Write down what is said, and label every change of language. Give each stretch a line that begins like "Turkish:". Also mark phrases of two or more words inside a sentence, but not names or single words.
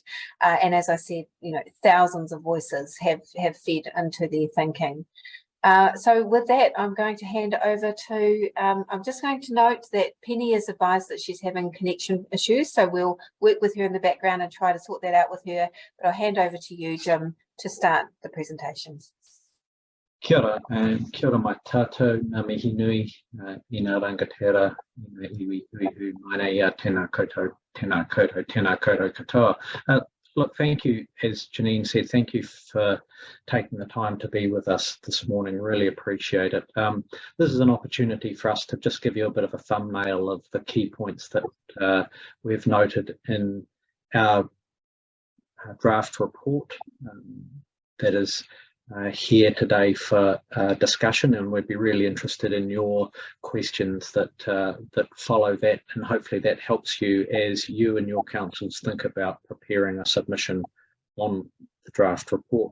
English: And as I said, thousands of voices have fed into their thinking. So with that, I'm going to hand over to, I'm just going to note that Penny has advised that she's having connection issues, so we'll work with her in the background and try to sort that out with her. But I'll hand over to you, Jim, to start the presentation.
Māori: Kia ora, kia ora mai tātou, ngā mihi nui, I ngā rangatira, iwi uihu, mai nei tēnā koutou katoa.
English: Look, thank you, as Janine said, thank you for taking the time to be with us this morning, really appreciate it. This is an opportunity for us to just give you a bit of a thumbnail of the key points that we've noted in our draft report that is here today for discussion, and we'd be really interested in your questions that follow that, and hopefully that helps you as you and your councils think about preparing a submission on the draft report.